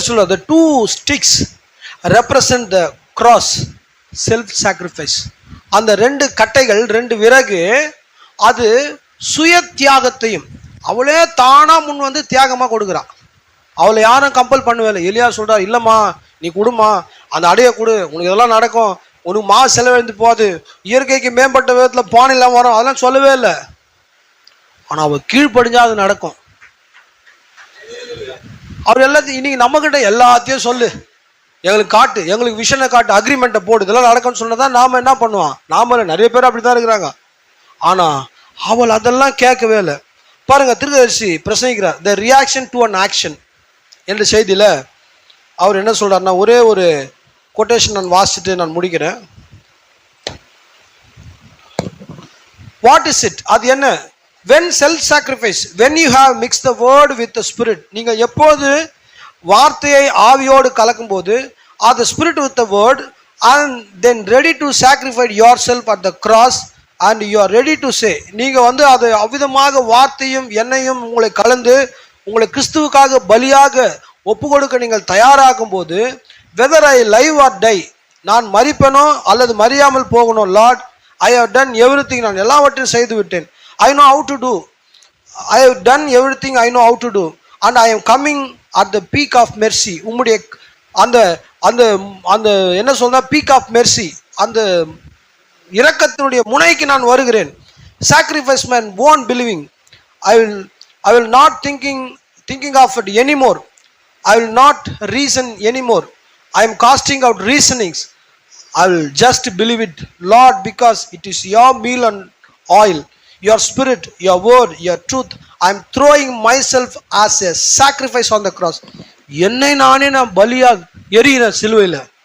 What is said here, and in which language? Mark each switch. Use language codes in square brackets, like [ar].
[en] The two sticks represent the cross, self-sacrifice. [ta] அந்த ரெண்டு கட்டைகள், ரெண்டு விறகு, அது சுய தியாகத்தையும், அவளே தானா முன் தியாகமா கொடுக்குறான். அவளை யாரும் கம்பல் பண்ணவே இல்லை. எலியா சொல்றா, இல்லம்மா நீ கொடுமா, அந்த அடைய கொடு, உனக்கு இதெல்லாம் நடக்கும், உனக்கு செலவழிந்து போகாது, இயற்கைக்கு மேம்பட்ட விதத்துல பானைலாம் வரும், அதெல்லாம் சொல்லவே இல்லை. ஆனா அவ கீழ்ப்படிஞ்சா அது நடக்கும். அவர் எல்லாத்தையும் இன்னைக்கு நம்ம கிட்ட எல்லாத்தையும் சொல்லு, எங்களுக்கு காட்டு, எங்களுக்கு விஷனை காட்டு, அக்ரிமெண்ட்டை போடு, இதெல்லாம் நடக்கும்னு சொன்னதான் நாம என்ன பண்ணுவோம். நாம நிறைய பேர் அப்படித்தான் இருக்கிறாங்க. ஆனா அவள் அதெல்லாம் கேட்கவே இல்லை. பாருங்க, தீர்க்கதரிசி பிரசங்கிக்கிறார், [en] the reaction to an action [ta] என்ற செய்தியில அவர் என்ன சொல்றாருன்னா, ஒரே ஒரு கொட்டேஷன் நான் வாசிச்சுட்டு நான் முடிக்கிறேன். [en] What is it? [ta] அது என்ன? [en] when self sacrifice, when you have mixed the word with the spirit, [ta] நீங்க எப்போது வார்த்தையை ஆவியோடு கலக்கும் போது, [en] the spirit with the word, and then ready to sacrifice yourself at the cross, and you are ready to say, [ta] நீங்க அது அவ்விதமாக வார்த்தையும் எண்ணெயும் உங்களை கலந்து உங்களை கிறிஸ்துவுக்காக பலியாக ஒப்பு கொடுக்க நீங்கள் தயாராகும் போது, [en] whether I live or die, [ta] நான் மரிப்பேனோ அல்லது மரியாமல் போகணும், [en] Lord I have done everything, [ta] நான் எல்லாவற்றையும் செய்து விட்டேன், [en] I know how to do, I have done everything I know how to do, and I am coming at the peak of mercy. [ta] உம்முடைய அந்த அந்த அந்த என்ன சொல்றா, [en] peak of mercy, [ta] அந்த இரக்கத்தினுடைய முனைக்கு நான் வருகிறேன். [en] Sacrifice man won't believing, I will not thinking of it anymore, I will not reason anymore, I am casting out reasonings, I will just believe it, Lord, because it is your meal and oil, your spirit, your word, your truth, I am throwing myself as a sacrifice on the cross. [ta] என்னை நானே நான் பலியா எரிகிறேன் சிலுவையில்.